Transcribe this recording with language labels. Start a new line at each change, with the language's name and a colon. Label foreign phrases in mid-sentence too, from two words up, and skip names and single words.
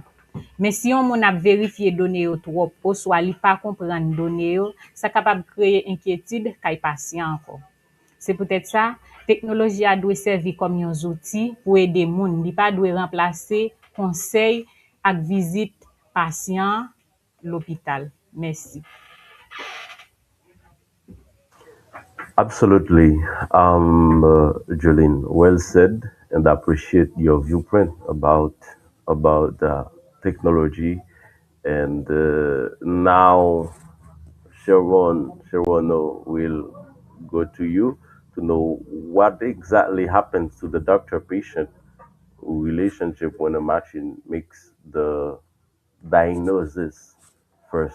Haitian Creole: Men si yon moun ap verifiye donè yo trop, ou swa li pa kompran donè yo, sa kapab kreye inkyetid kay pasyen anko. Se pou tèt sa, teknoloji a dwe servi kom yon zouti pou ede moun, li pa dwe remplase konsey ak vizit pasyen l'hôpital. Merci.
English: Absolutely, Jolene. Well said, and I appreciate your viewpoint about technology. And now, Sharon will go to you to know what exactly happens to the doctor-patient relationship when a machine makes the diagnosis first.